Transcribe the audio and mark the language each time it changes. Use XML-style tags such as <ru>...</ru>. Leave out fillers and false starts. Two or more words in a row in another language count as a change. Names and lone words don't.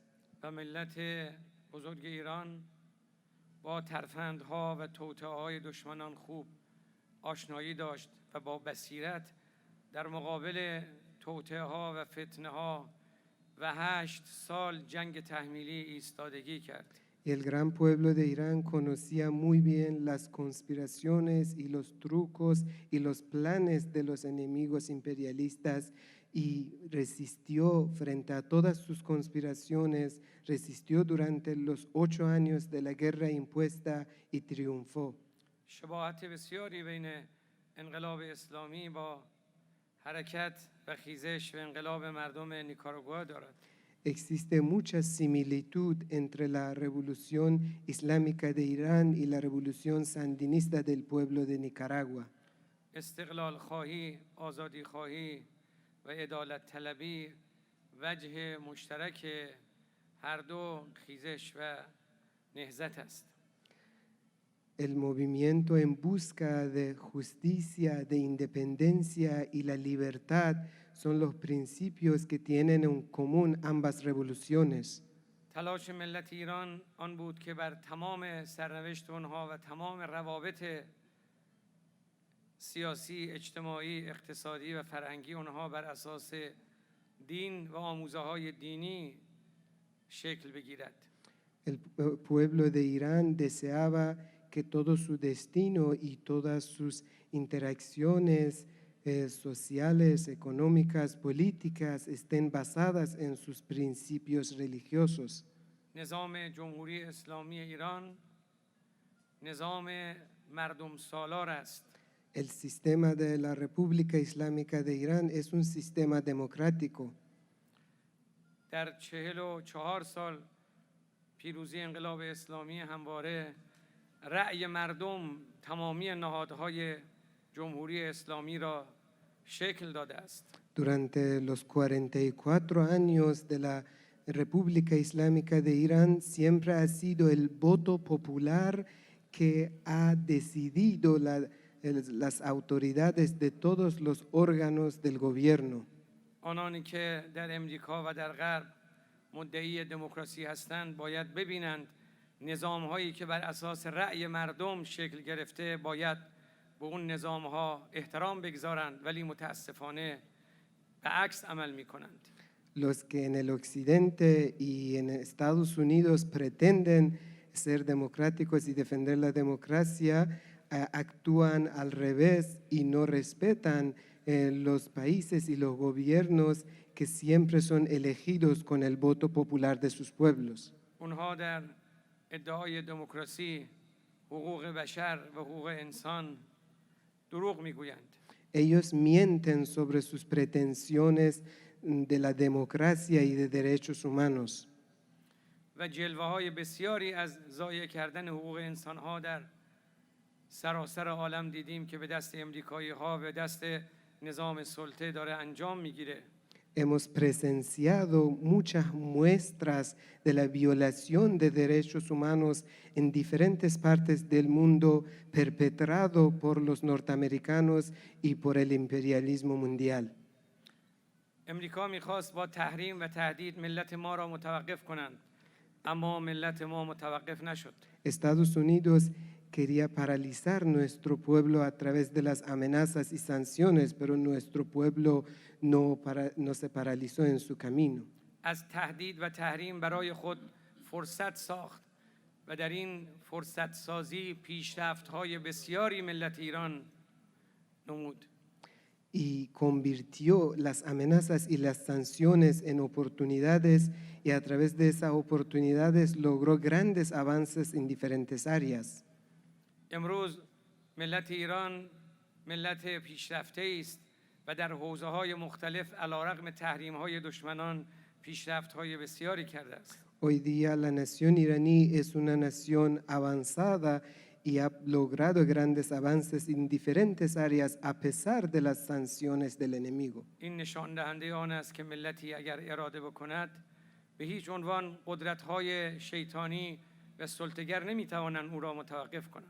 <fa>و ملت بزرگ ایران با ترفندها و توطئه‌های دشمنان خوب آشنایی داشت و با بصیرت در مقابل توطئه‌ها و فتنه‌ها و 8 سال جنگ تحمیلی ایستادگی کرد.</fa> <es>Y el gran pueblo de Irán conocía muy bien las conspiraciones y los trucos y los planes de los enemigos imperialistas y resistió frente a todas sus conspiraciones, resistió durante los 8 años de la guerra impuesta y triunfó.</es> <fa>شباهت بسیاری بین انقلاب اسلامی با حرکت و خیزش و انقلاب مردم نیکاراگوآ دارد.</fa> <es>Existe mucha similitud entre la revolución islámica de Irán y la revolución sandinista del pueblo de Nicaragua.</es> <fa>استقلال خواهی، آزادی خواهی و عدالت طلبی وجه مشترک هر دو خیزش و نهضت است.</fa> <es>El movimiento en busca de justicia, de independencia y la libertad son los principios que tienen en común ambas revoluciones.</es> <fa>تلاش ملت ایران آن بود که بر تمام سرنوشت اونها و تمام روابط سیاسی، اجتماعی، اقتصادی و فرهنگی اونها بر اساس دین و آموزه‌های دینی شکل بگیرد.</fa> <es>El pueblo de Irán deseaba que todo su destino y todas sus interacciones sociales, económicas, políticas estén basadas en sus principios religiosos.</es> <fa>نظام جمهوری اسلامی ایران نظام مردم سالار است.</fa> <es>El sistema de la República Islámica de Irán es un sistema democrático.</es> <fa>در 44 سال پیروزی انقلاب اسلامی همواره رأی مردم تمامی نهادهای جمهوری اسلامی را شکل داده است.</fa> <es>Durante los 44 años de la República Islámica de Irán siempre ha sido el voto popular que ha decidido las autoridades de todos los órganos del gobierno.</es> <fa>آنانی که در امریکا و در غرب مدعی دموکراسی هستند باید ببینند نظام‌هایی که بر اساس رأی مردم شکل گرفته باید به اون نظام‌ها احترام بگذارند ولی متاسفانه به عکس عمل می‌کنند.</fa> <es>Los que en el occidente y en Estados Unidos pretenden ser democráticos y defender la democracia, actúan al revés y no respetan los países y los gobiernos que siempre son elegidos con el voto popular de sus pueblos.</es> <fa>اونها در ادعای دموکراسی، حقوق بشر و حقوق انسان دروغ میگویند.</fa> <es>Ellos mienten sobre sus pretensiones de la democracia y de derechos humanos.</es> <fa>و جلوه‌های بسیاری از ضایع کردن حقوق انسان‌ها در سراسر عالم دیدیم که به دست امریکایی‌ها و دست نظام سلطه داره انجام میگیره.</fa> <es>Hemos presenciado muchas muestras de la violación de derechos humanos en diferentes partes del mundo perpetrado por los norteamericanos y por el imperialismo mundial.</es> <fa>امریکا میخواست با تحریم و تهدید ملت ما را متوقف کنند، اما ملت ما متوقف نشد.</fa> <es>Estados Unidos quería paralizar nuestro pueblo a través de las amenazas y sanciones, pero nuestro pueblo no se paralizó en su camino.</es> <fa>از تهدید و تحریم برای خود فرصت ساخت و در این فرصت سازی پیشرفت‌های بسیاری ملت ایران نمود.</fa> <es>Y convirtió las amenazas y las sanciones en oportunidades y a través de esas oportunidades logró grandes avances en diferentes áreas.</es> <fa>امروز ملت ایران ملت پیشرفته است و در حوزه‌های مختلف علیرغم تحریم‌های دشمنان پیشرفت‌های بسیاری کرده است.</fa> <es>Hoy día la nación iraní es una nación avanzada y ha logrado grandes avances en diferentes áreas a pesar de las sanciones del enemigo.</es> <fa>این نشان دهنده آن است که ملتی اگر اراده بکند به هیچ عنوان قدرت‌های شیطانی و سلطه‌گر نمی‌توانند او را متوقف کنند.</fa>